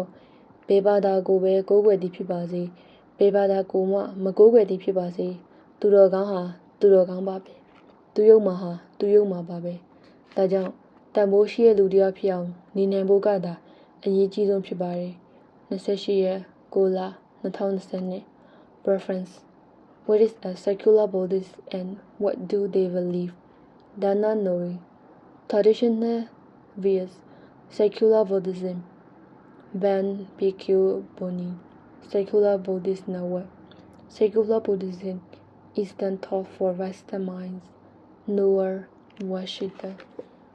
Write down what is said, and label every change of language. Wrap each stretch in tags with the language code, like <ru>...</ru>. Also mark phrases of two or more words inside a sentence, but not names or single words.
<my>ဘယ်ဘာသာကိုပဲကိုးကွယ်သည်ဖြစ်ပါစေဘယ်ဘာသာကိုမှမကိုးကွယ်သည်ဖြစ်ပါစေသူတော်ကောင်းဟာသူတော်ကောင်းပါပဲသူယုံမှာဟာသူယုံမှာပါပဲဒါကြောင့်တန်ဖိုးရှိတဲ့လူတစ်ယောက်ဖြစ်အောင်နေနိုင်ဖို့ကသာအရေးကြီးဆုံးဖြစ်ပါတယ်28ရက်6လ2020</my> <en>Preference What is a secular Buddhist and what do they believe? Dana Nori Traditional views Secular Buddhism Ban PQ Boni Secular Buddhist Network Secular Buddhism Eastern Thought for Western Minds Noah Washington</en>